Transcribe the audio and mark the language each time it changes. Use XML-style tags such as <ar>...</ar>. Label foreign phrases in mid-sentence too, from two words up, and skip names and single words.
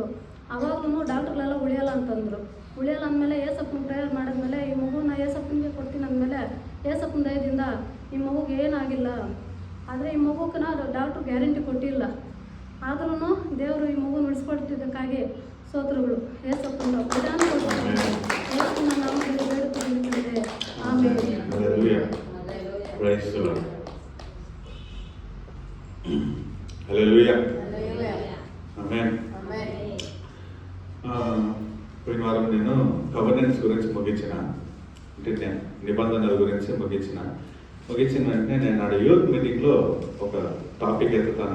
<kn>ಅವಾಗೂ ಡಾಕ್ಟ್ರುಗಳೆಲ್ಲ ಉಳಿಯಲ್ಲ ಅಂತಂದರು. ಉಳಿಯಲ್ಲ ಅಂದಮೇಲೆ ಏಸಪ್ಪನ ಪ್ರೇಯರ್ ಮಾಡಿದ್ಮೇಲೆ ಈ ಮಗುನ ಏಸಪ್ಪನಿಗೆ ಕೊಡ್ತೀನಿ ಅಂದಮೇಲೆ ಏಸಪ್ಪನ ದಯದಿಂದ ಈ ಮಗುಗೆ ಏನಾಗಿಲ್ಲ, ಆದರೆ ಈ ಮಗುಕ್ಕೆ ಡಾಕ್ಟ್ರು ಗ್ಯಾರಂಟಿ ಕೊಟ್ಟಿಲ್ಲ. ಆದ್ರೂ ದೇವರು ಈ ಮಗು ಉಳಿಸ್ಕೊಡ್ತಿದ್ದಕ್ಕಾಗಿ ಸ್ತೋತ್ರಗಳು. ಏಸಪ್ಪನ ಪ್ರಧಾನ ಏಸಪ್ಪನ ನಾಮದಲ್ಲಿ ಬೇಡುತ್ತಿದ್ದೇವೆ. ಆಮೇಲೆ</kn> <en>Hallelujah. Praise the Lord. Hallelujah. Amen.</en> <te>పోయిన వారం నేను గవర్నెన్స్ గురించి ముగించిన, అంటే నేను నిబంధనల గురించి ముగించిన వెంటనే నేను నాడు యూత్ మీటింగ్లో ఒక టాపిక్ ఎత్తుతాను.</te>